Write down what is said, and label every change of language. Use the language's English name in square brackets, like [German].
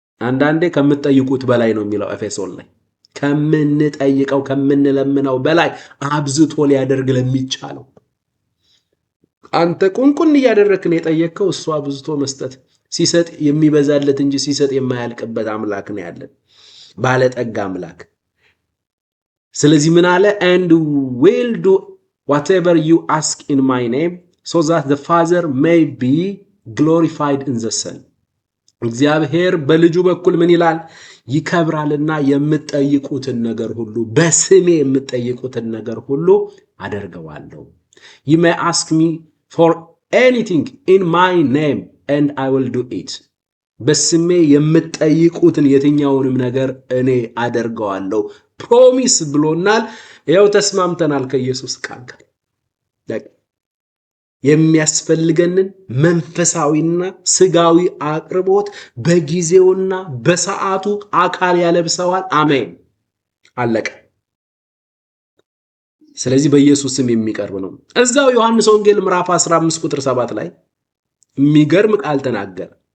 [Amharic] አንዳንዴ ከምትጠይቁት በላይ ነው የሚለው ኤፌሶን ላይ። ከምንጠይቀው ከምንለምነው በላይ አብዝቶ ሊያደርግ ለሚቻለው አንተ ቁንቁን እያደረክን የጠየቅከው እሱ አብዝቶ መስጠት ሲሰጥ የሚበዛለት እንጂ ሲሰጥ የማያልቅበት አምላክ ነው ያለን፣ ባለጠጋ አምላክ። ስለዚህ ምን አለ? [English] and will do whatever you ask in my name so that the Father may be glorified in the Son. [Amharic] እግዚአብሔር በልጁ በኩል ምን ይላል? ይከብራልና የምትጠይቁትን ነገር ሁሉ በስሜ የምትጠይቁትን ነገር ሁሉ አደርገዋለሁ። [English] You may ask me for anything in my name and I will do it. [Amharic] በስሜ የምትጠይቁትን የትኛውንም ነገር እኔ አደርገዋለሁ ፕሮሚስ ብሎናል። ያው ተስማምተናል ከኢየሱስ ቃል ጋር የሚያስፈልገንን መንፈሳዊና ስጋዊ አቅርቦት በጊዜውና በሰዓቱ አካል ያለብሰዋል። አሜን፣ አለቀ። ስለዚህ በኢየሱስ ስም የሚቀርብ ነው። እዛው ዮሐንስ ወንጌል ምዕራፍ 15 ቁጥር 7 ላይ የሚገርም ቃል ተናገረ።